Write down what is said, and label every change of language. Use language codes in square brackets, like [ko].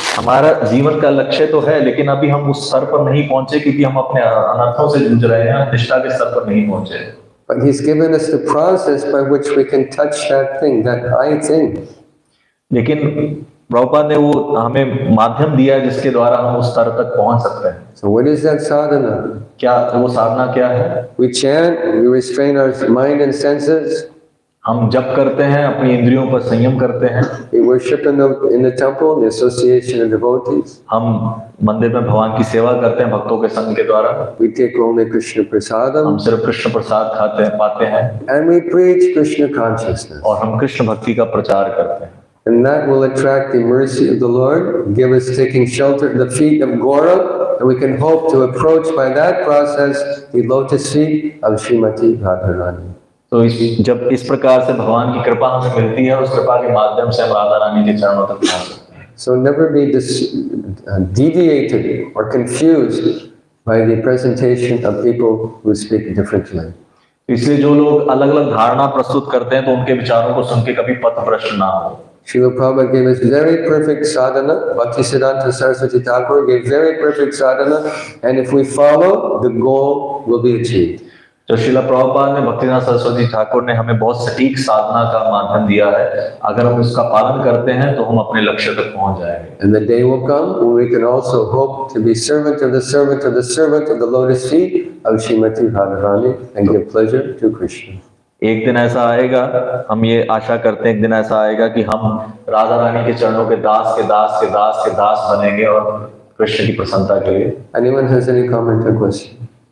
[hi] हमारा जीवन का लक्ष्य तो है, लेकिन अभी हम उस स्तर पर नहीं पहुंचे क्योंकि हम अपने अनर्थों से जूझ रहे हैं, हम निष्ठा के स्तर पर नहीं पहुंचे। [en] But he's given us the process by which we can touch that thing, that I thing. [hi] लेकिन प्रभुपाद ने वो हमें माध्यम दिया है जिसके द्वारा हम उस स्तर तक पहुंच सकते हैं। [en] So what is that sadhana? [hi] क्या वो साधना क्या है? [en] We chant, we restrain our mind and senses. [hi] हम जप करते हैं, अपनी इंद्रियों पर संयम करते हैं। [en] We worship in the temple, in the association of devotees. [hi] हम मंदिर में भगवान की सेवा करते हैं भक्तों के संग के द्वारा। [en] We take only Krishna prasadam. [hi] हम सिर्फ कृष्ण प्रसाद खाते हैं, पाते हैं। [en] And we preach Krishna consciousness. [hi] और हम कृष्ण भक्ति का प्रचार करते हैं। [en] And that will attract the mercy of the Lord, give us taking shelter at the feet of Gora, and we can hope to approach by that process the lotus feet of Srimati Radharani. [hi] तो जब इस प्रकार से भगवान की कृपा हमें मिलती है, उस कृपा के माध्यम से हम राधा रानी के चरणों तक पहुंच सकते हैं। [en] So never be deviated or confused by the presentation of people who speak differently. [hi] इसलिए जो लोग अलग अलग धारणा प्रस्तुत करते हैं, तो उनके विचारों को सुन के कभी पथभ्रष्ट ना हो। [en] Srila Prabhupada gave us very perfect sadhana. Bhaktisiddhanta Saraswati Thakur gave very perfect sadhana, and if we follow, the goal will be achieved. [hi] जो श्रीला प्रभुपाद ने, भक्तिनाथ सरस्वती ठाकुर ने हमें बहुत सटीक साधना का माध्यम दिया है। अगर हम उसका पालन करते हैं तो हम अपने लक्ष्य तक पहुंच जाएंगे। [en] And the day will come when we can also hope to be servant of the servant of the servant of the lotus feet of Srimati Radharani and give pleasure to Krishna. [hi] एक दिन ऐसा आएगा, हम ये आशा करते हैं एक दिन ऐसा आएगा कि हम राधा रानी के चरणों के दास के दास के दास के दास बनेंगे और कृष्ण की प्रसन्नता के लिए। [en] Anyone has any comment or question?